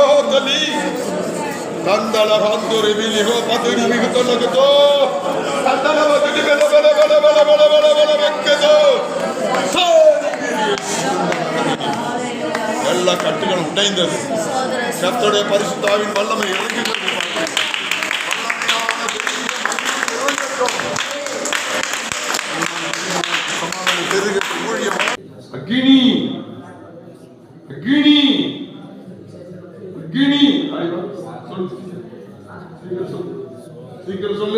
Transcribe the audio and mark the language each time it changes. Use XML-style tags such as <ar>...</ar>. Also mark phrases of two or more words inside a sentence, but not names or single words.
<ta>kali, kandala handuri bile ho batuli bile batolo kato, kandala batuli bile bala bekkedo, எல்லா கட்டுகளும் உடைந்தது. கர்த்தருடைய பரிசுத்த ஆவியின் வல்லமை இறங்குகிறது. அக்கினி அக்கினி அக்கினி சீக்கிரம் சொல்லு.</ta>